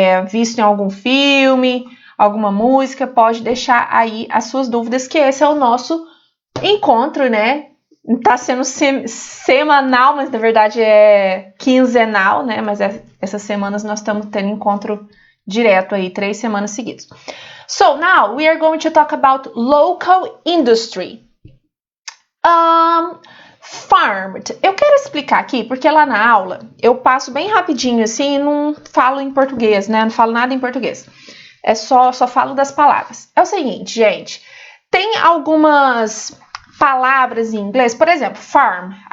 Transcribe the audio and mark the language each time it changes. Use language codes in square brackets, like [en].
[pt] Visto em algum filme, alguma música, pode deixar aí as suas dúvidas, que esse é o nosso encontro, né? Tá sendo semanal, mas na verdade é quinzenal, né? Mas essas semanas nós estamos tendo encontro direto aí, 3 semanas seguidas. [en] So now we are going to talk about local industry. Farmed. [pt] Eu quero explicar aqui, porque lá na aula eu passo bem rapidinho assim e não falo em português, né? Não falo nada em português. Só falo das palavras. É o seguinte, gente. Tem algumas palavras em inglês, por exemplo, farm.